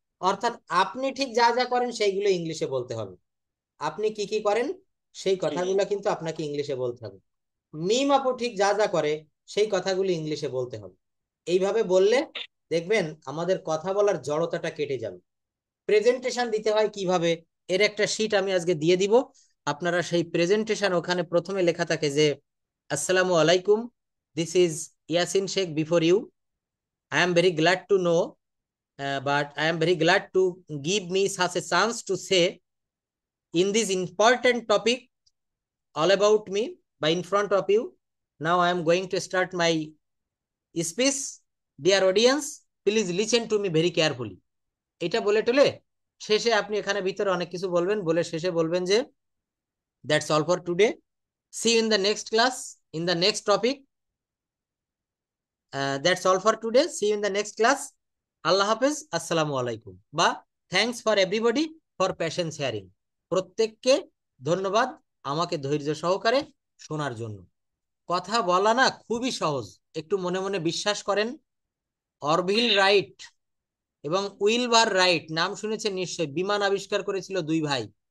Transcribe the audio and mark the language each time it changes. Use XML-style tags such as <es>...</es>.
<bn>অর্থাৎ আপনি ঠিক যা যা করেন সেইগুলো ইংলিশে বলতে হবে। আপনি কি কি করেন সেই কথাগুলো কিন্তু আপনাকে ইংলিশে বলতে হবে। মিম আপু ঠিক যা যা করে সেই কথাগুলো ইংলিশে বলতে হবে। এইভাবে বললে দেখবেন আমাদের কথা বলার জড়তাটা কেটে যাবে। প্রেজেন্টেশন দিতে হয় কিভাবে, এর একটা শীট আমি আজকে দিয়ে দিব। আপনারা সেই প্রেজেন্টেশন, ওখানে প্রথমে লেখা থাকে যে আসসালামু আলাইকুম,</bn> <en>This is Yasin Sheikh before you, I am very glad to know but I am very glad to give me such a chance to say in this important topic all about me by in front of you. Now I am going to start my speech. Dear audience, please listen to me very carefully.</en> <bn>এটা বলে টলে শেষে আপনি এখানে ভিতরে অনেক কিছু বলবেন, বলে শেষে বলবেন যে</bn> <en>that's all for today, see you in the next class in the next topic. That's all for today, see you in the next class. আল্লাহ হাফেজ, আসসালামু আলাইকুম, বা thanks for everybody for patience sharing.</en> <bn>প্রত্যেককে ধন্যবাদ আমাকে ধৈর্য সহকারে শোনার জন্য। কথা বলা না খুবই সহজ, একটু মনে মনে বিশ্বাস করেন। অরভিল রাইট এবং উইলবার রাইট নাম শুনেছেন নিশ্চয়, বিমান আবিষ্কার করেছিল দুই ভাই।</bn>